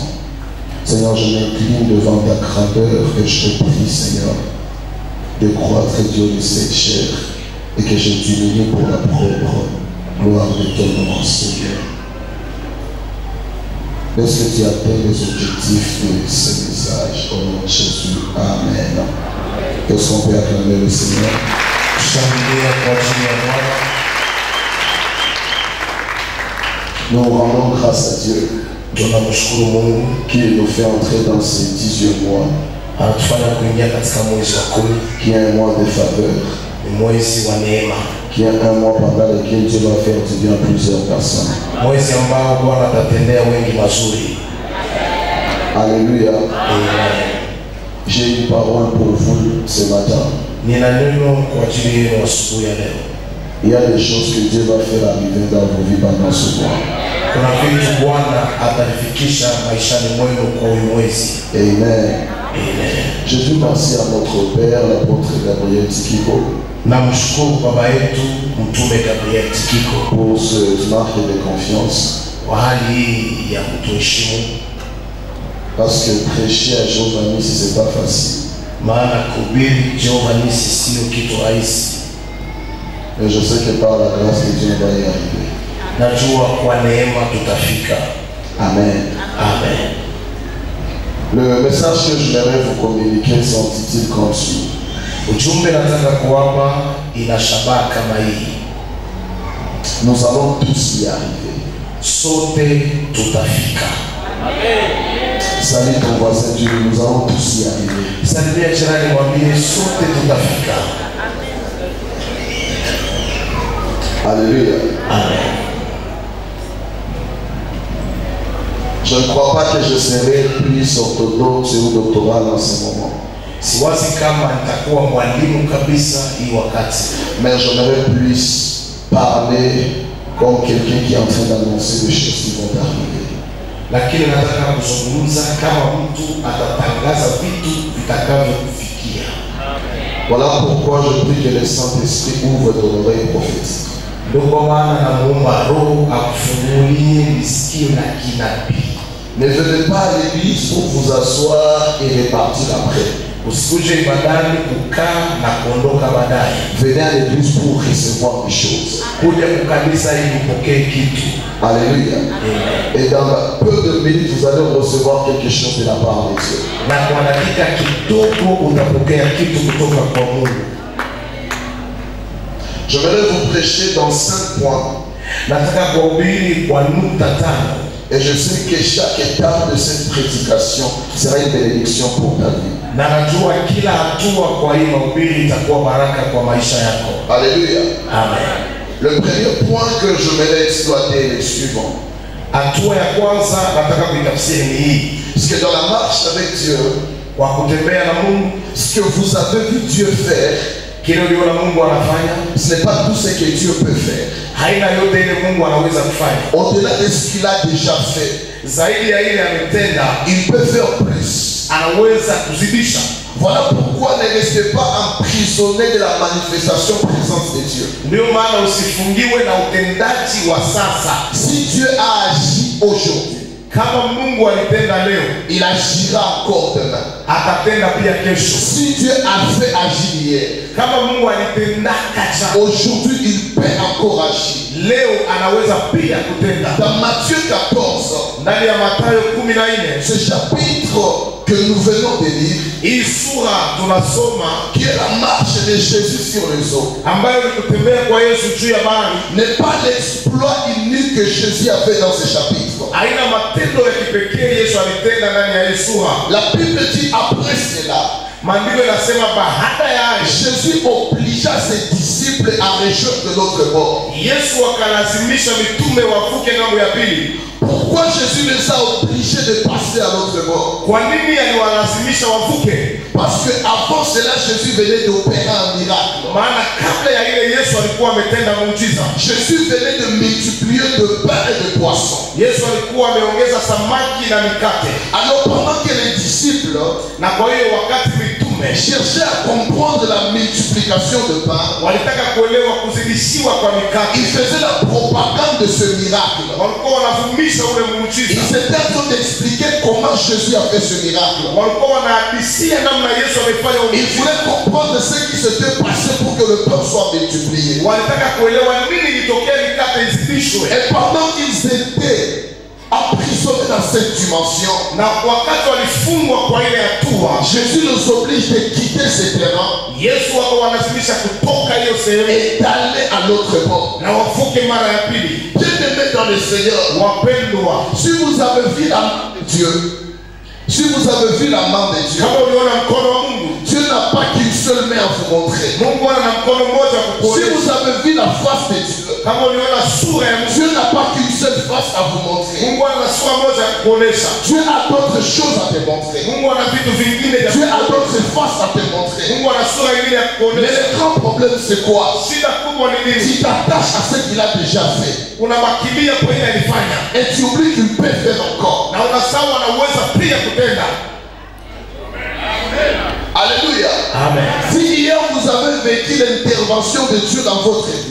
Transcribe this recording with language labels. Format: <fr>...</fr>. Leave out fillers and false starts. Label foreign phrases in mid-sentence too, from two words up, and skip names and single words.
<fr>Seigneur, je m'incline devant ta grandeur et je te prie, Seigneur, de croître, Dieu, de cette chair et que je diminue pour la propre gloire de ton nom, Seigneur. Laisse que tu atteignes les objectifs de ce message au nom de Jésus. Amen. Est-ce qu'on peut acclamer le Seigneur?</fr> <sw>Tushangilie kwa ajili ya Bwana.</sw> <fr>Nous rendons grâce à Dieu</fr> <sw>Tunamshukuru Mungu</sw> <fr>qui nous fait entrer dans ce 10e mois,</fr> <sw>anatufanya kuingia katika mwezi wa 10,</sw> <fr>qui est un mois de faveur,</fr> <sw>ni mwezi wa neema,</sw> <fr>qui est un mois pendant lequel Dieu va faire du bien à plusieurs personnes.</fr> <sw>mwezi ambao Bwana atatendea wengi mazuri.</sw> <fr>Alléluia. Amen. J'ai une parole pour vous ce matin.</fr> <sw>Nina neno kwa ajili yenu asubuhi ya leo.</sw> <fr>Il y a des choses que Dieu va faire arriver dans vos vies pendant ce mois.</fr> <sw>Kuna vitu Bwana atavifikisha maishani mwenu kwa uyu mwezi. Amen.</sw> <fr>Je dis merci à notre Père, l'apôtre Gabriel Tikiko,</fr> <sw>Namshukuru baba yetu mtume Gabriel Tikiko</sw> <fr>pour ce marque de confiance.</fr> <sw>kwa hali hii ya kutuheshimu,</sw> <fr>Parce que prêcher à Jéhovah Nissi, c'est pas facile.</fr> <sw>maana kuhubiri Jehova Nisi sio kitu rahisi.</sw> <fr>Mais je sais que par la grâce de Dieu, on va y arriver.</fr> <sw>Najua kwa neema tutafika. Amen. Amen.</sw> <fr>Le message que je voudrais vous communiquer s'intitule comme suit.</fr> <sw>Ujumbe nataka kuwapa ina shabaha kama hii.</sw> <fr>Nous allons tous y arriver.</fr> <sw>Sote tutafika.</sw> <fr>Salut ton voisin, Dieu, nous allons tous y arriver.</fr> <sw>Salimia jirani, mwambie sote tutafika.</sw> <fr>Alléluia. Amen. Je ne crois pas que je serai plus orthodoxe ou doctoral en ce moment.</fr> <sw>Siwazi kama nitakuwa mwalimu kabisa hii wakati.</sw> <fr>Mais j'aimerais plus parler comme quelqu'un qui est en train d'annoncer des choses qui vont arriver.</fr> <sw>Lakini nataka kuzungumza kama mtu atatangaza vitu vitakavyokufikia.</sw> <fr>Voilà pourquoi je prie que le Saint-Esprit ouvre ton oreille prophétique.</fr> <sw>Ndio kwa maana namuomba Roho akufungulie masikio na kinabii.</sw> <fr>Ne venez pas à l'église pour vous asseoir et repartir après.</fr> <sw>Usikuje ibadani kukaa na kuondoka baadaye.</sw> <fr>Venez à l'église pour recevoir des choses.</fr> <sw>Kuja kukanisa ili upokee kitu.</sw> <fr>Alléluia. Et dans peu de minutes, vous allez recevoir quelque chose de la part de Dieu.</fr> <sw>Na kwa dakika kidogo utapokea kitu kutoka kwa Mungu.</sw> <fr>Je vais vous prêcher dans 5 points.</fr> <sw>Nataka kuhubiri kwa nukta 5.</sw> <fr>Et je sais que chaque étape de cette prédication sera une bénédiction pour ta vie.</fr> <sw>Na najua kila hatua kwa hii mahubiri itakuwa baraka kwa maisha yako.</sw> <fr>Alléluia. Amen. Le premier point que je vais exploiter est le suivant.</fr> <sw>Hatua ya kwanza nataka kuitafsiri ni hii.</sw> <fr>Parce que dans la marche avec Dieu,</fr> <sw>Kwa kutembea na Mungu,</sw> <fr>ce que vous avez vu Dieu faire,</fr> <sw>kile uliona Mungu anafanya,</sw> <fr>ce n'est pas tout ce que Dieu peut faire.</fr> <sw>haina yote ile Mungu anaweza kufanya.</sw> <fr>Au-delà de ce qu'il a déjà fait,</fr> <sw>Zaidi ya ile ametenda,</sw> <fr>il peut faire plus.</fr> <sw>anaweza kuzidisha.</sw> <fr>Voilà pourquoi ne restez pas emprisonné de la manifestation présente de Dieu.</fr> <sw>Ndio maana usifungiwe na utendaji wa sasa.</sw> <fr>Si Dieu a agi aujourd'hui,</fr> <sw>Kama Mungu alitenda leo,</sw> <fr>il agira encore demain.</fr> <sw>atatenda pia kesho.</sw> <fr>Si Dieu a fait agir hier,</fr> <sw>Kama Mungu alitenda jana,</sw> <fr>aujourd'hui il peut encore agir.</fr> <sw>leo anaweza pia kutenda.</sw> <fr>Dans Matthieu 14,</fr> <sw>Ndani ya Mathayo 14,</sw> <fr>ce chapitre que nous venons de lire,</fr> <sw>hii sura tunasoma</sw> <fr>qui est la marche de Jésus sur les eaux,</fr> <sw>ambayo ni kutembea kwa Yesu juu ya bahari,</sw> <fr>n'est pas l'exploit unique que Jésus a fait dans ce chapitre.</fr> <sw>haina matendo ya kipekee Yesu alitenda ndani ya hii sura.</sw> <fr>La Bible dit après cela,</fr> <sw>Maandiko yanasema baada ya hayo</sw> <fr>Jésus obligea ses disciples à rejoindre de l'autre bord.</fr> <sw>Yesu akalazimisha mitume wavuke ngambo ya pili.</sw> <fr>Pourquoi Jésus les a obligés de passer à l'autre bord?</fr> <sw>Kwa nini aliwalazimisha wavuke?</sw> <fr>Parce que avant cela, Jésus venait d'opérer un miracle.</fr> <sw>Maana kabla ya ile Yesu alikuwa ametenda muujiza.</sw> <fr>Jésus venait de multiplier de pain et de poissons.</fr> <sw>Yesu alikuwa ameongeza samaki na mikate.</sw> <fr>Alors pendant que les disciples</fr> <sw>Na kwa hiyo wakati mitume</sw> <fr>cherchaient à comprendre la multiplication de pain,</fr> <sw>walitaka kuelewa kuzidishiwa kwa mikate,</sw> <fr>ils faisaient la propagande de ce miracle.</fr> <sw>walikuwa wanavumisha ule muujiza.</sw> <fr>Ils étaient en train d'expliquer comment Jésus a fait ce miracle.</fr> <sw>Walikuwa wanahadisia namna Yesu amefanya</sw> <fr>Ils</fr> <sw>muujiza.</sw> <fr>voulaient comprendre ce qui s'était passé pour que le pain soit multiplié.</fr> <sw>Walitaka kuelewa nini ilitokea mikate izidishwe.</sw> <fr>Et pendant qu'ils étaient emprisonnés dans cette dimension,</fr> <sw>Na wakati walifungwa kwa ile hatua,</sw> <fr>Jésus les oblige de quitter ce terrain</fr> <sw>Yesu akawalazimisha kutoka hiyo sehemu</sw> <fr>et d'aller à l'autre bord.</fr> <sw>na wavuke mara ya pili.</sw> <fr>Bien-aimés dans le Seigneur,</fr> <sw>Wapendwa,</sw> <fr>si vous avez vu la main de Dieu, si vous avez vu la main de Dieu,</fr> <sw>kama uliona mkono wa Mungu,</sw> <fr>Dieu n'a pas qu'une seule main à vous montrer.</fr> <sw>Mungu ana mkono mmoja</sw> <fr>Si</fr> <sw>kukuonyesha.</sw> <fr>vous avez vu la face de Dieu,</fr> <sw>Kama uliona sura ya Mungu,</sw> <fr>Dieu n'a pas qu'une seule face à vous montrer.</fr> <sw>Mungu ana sura moja ya kukuonyesha.</sw> <fr>Dieu a d'autres choses à te montrer.</fr> <sw>Mungu ana vitu vingine vya</sw> <fr>Dieu a</fr> <sw>kukuonyesha.</sw> <fr>d'autres faces à te montrer.</fr> <sw>Mungu ana sura nyingine ya</sw> <fr>Mais</fr> <sw>kukuonyesha.</sw> <fr>le grand problème c'est quoi?</fr> <sw>Shida kubwa ni nini?</sw> <fr>Tu t'attaches à ce qu'il a déjà fait</fr> <sw>Unabakilia kwa ile alifanya</sw> <fr>et tu oublies qu'il peut faire encore.</fr> <sw>na unasahau anaweza pia kutenda.</sw> <fr>Alléluia. Amen. Si hier vous avez vécu l'intervention de Dieu dans votre vie,</fr>